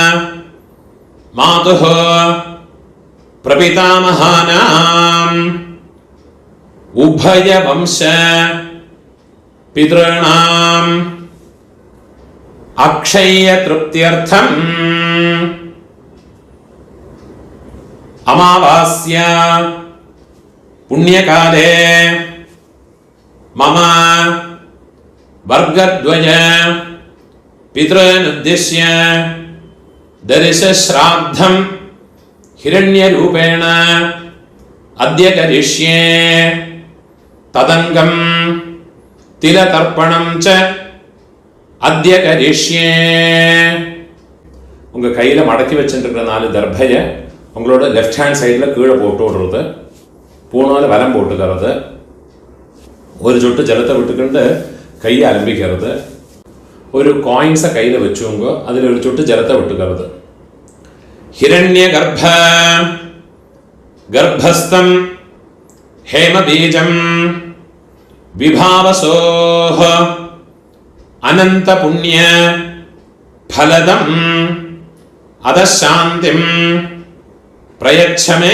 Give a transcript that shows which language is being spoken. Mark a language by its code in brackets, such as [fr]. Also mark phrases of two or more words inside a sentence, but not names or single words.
[sa] मातुः प्रपितामहानाम् उभय वंश पितॄणाम् अक्षय तृप्त्यर्थम् अमावास्या पुण्यकाले मम वर्गद्वय पितृनुद्दिश्य दर्शश्राद्धम् हिरण्यरूपेण अद्य करिष्ये तदंगम तिलतर्पणं च अद्य करिष्ये. [ta] உங்க கையில மடக்கி வச்சிருக்கிற 4 தர்பைய உங்களோட [en] left hand sidela [ta] கீழே போட்டு விடுறது, பூணால வலம் போட்டுக்கிறது, ஒரு சொட்டு ஜலத்தை விட்டுக்கிட்டு கையை அலம்பிக்கிறது, ஒரு காயின்ஸை கையில வச்சுங்க, அதில் ஒரு சொட்டு ஜலத்தை விட்டுக்கிறது. [sa] हिरण्य गर्भ गर्भस्थं हेम बीजं विभावसोः अनंत पुण्य फलदं अदशांतिं प्रयच्छ मे.